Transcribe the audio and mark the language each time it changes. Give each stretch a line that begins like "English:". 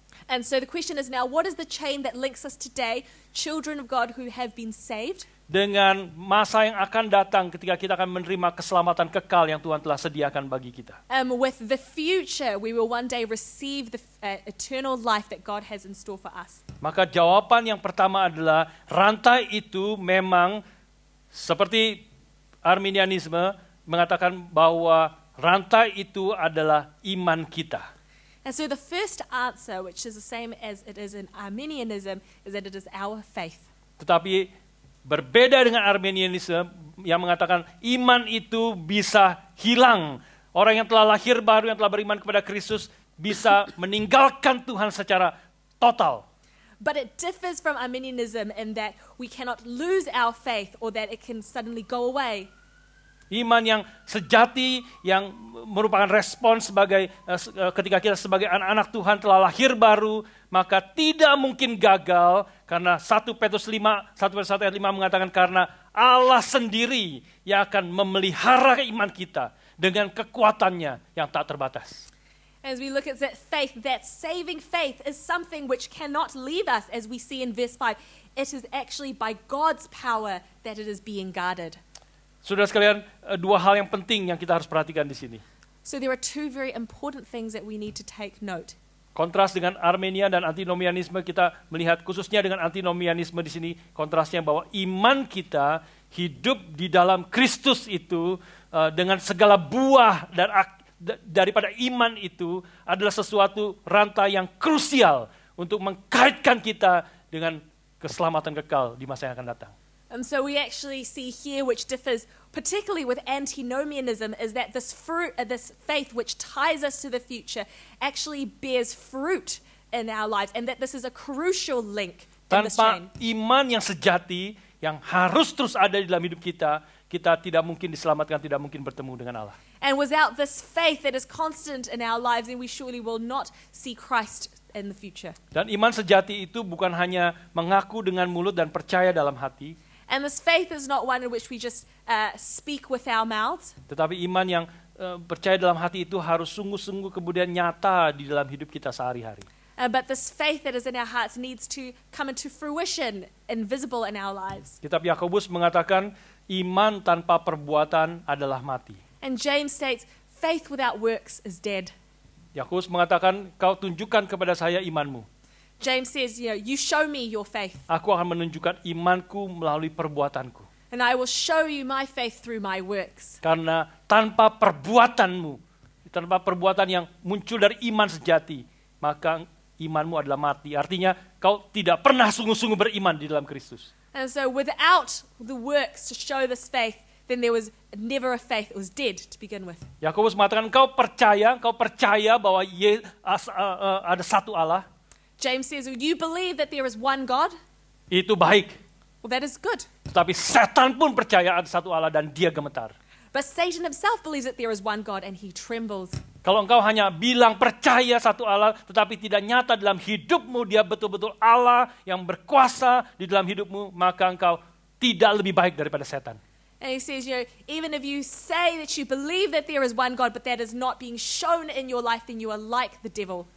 English: And so the question is now, what is the chain that links us today, children of God who have been saved,
Indonesian: dengan masa yang akan datang ketika kita akan menerima keselamatan kekal yang Tuhan telah sediakan bagi kita.
English: with the future, we will one day receive the eternal life that God has in store for us.
Indonesian: Maka jawaban yang pertama adalah rantai itu memang seperti Arminianisme mengatakan bahwa rantai itu adalah iman kita.
English: And so the first answer, which is the same as it is in Arminianism, is that it is our faith.
Indonesian: Tetapi berbeda dengan Arminianisme yang mengatakan iman itu bisa hilang. Orang yang telah lahir baru, yang telah beriman kepada Kristus bisa meninggalkan Tuhan secara total.
English: But it differs from Arminianism in that we cannot lose our faith or that it can suddenly go away.
Indonesian: Iman yang sejati, yang merupakan respon sebagai ketika kita sebagai anak-anak Tuhan telah lahir baru, maka tidak mungkin gagal karena 1 Petrus 1 ayat 5 mengatakan karena Allah sendiri yang akan memelihara iman kita dengan kekuatannya yang tak terbatas.
English: As we look at that faith, that saving faith is something which cannot leave us, as we see in verse 5. It is actually by God's power that it is being guarded.
Indonesian: Saudara sekalian, dua hal yang penting yang kita harus perhatikan di sini.
English: So there are two very important things that we need to take note.
Indonesian: Kontras dengan Armenia dan antinomianisme, kita melihat khususnya dengan antinomianisme di sini, kontrasnya bahwa iman kita hidup di dalam Kristus itu dengan segala buah dan daripada iman itu adalah sesuatu rantai yang krusial untuk mengkaitkan kita dengan keselamatan kekal di masa yang akan datang.
English: And so we actually see here, which differs particularly with antinomianism, is that this fruit, this faith which ties us to the future, actually bears fruit in our lives, and that this is a crucial link in this
Indonesian: Tanpa
English: chain.
Indonesian: iman yang sejati, yang harus terus ada di dalam hidup kita, kita tidak mungkin diselamatkan, tidak mungkin bertemu dengan Allah.
English: And without this faith that is constant in our lives, then we surely will not see Christ in the future.
Indonesian: Dan iman sejati itu bukan hanya mengaku dengan mulut dan percaya dalam hati,
English: And this faith is not one in which we just speak with our mouths,
Indonesian: tetapi iman yang percaya dalam hati itu harus sungguh-sungguh kemudian nyata di dalam hidup kita sehari-hari.
English: but this faith that is in our hearts needs to come into fruition and visible in our lives.
Indonesian: Kitab Yakobus mengatakan iman tanpa perbuatan adalah mati.
English: And James states, faith without works is dead.
Indonesian: Yakobus mengatakan kau tunjukkan kepada saya imanmu.
English: James says, you show me your faith,
Indonesian: Aku akan menunjukkan imanku melalui perbuatanku.
English: and I will show you my faith through my works.
Indonesian: Karena tanpa perbuatanmu, tanpa perbuatan yang muncul dari iman sejati, maka imanmu adalah mati. Artinya kau tidak pernah sungguh-sungguh beriman di dalam Kristus.
English: And so without the works to show this faith, then there was never a faith. It was dead to begin with.
Indonesian: Yakobus mengatakan kau percaya bahwa ada satu Allah,
English: James says, you believe that there is one God?
Indonesian: itu baik.
English: Well, that is good.
Indonesian: Tetapi setan pun percaya ada satu Allah dan dia gemetar.
English: But Satan himself believes that there is one God and he trembles.
Indonesian: Kalau engkau hanya bilang percaya satu Allah, tetapi tidak nyata dalam hidupmu, dia betul-betul Allah yang berkuasa di dalam hidupmu, maka engkau tidak lebih baik daripada setan.
English: And he says, even if you say that you believe that there is one God, but that is not being shown in your life, then you are like the devil.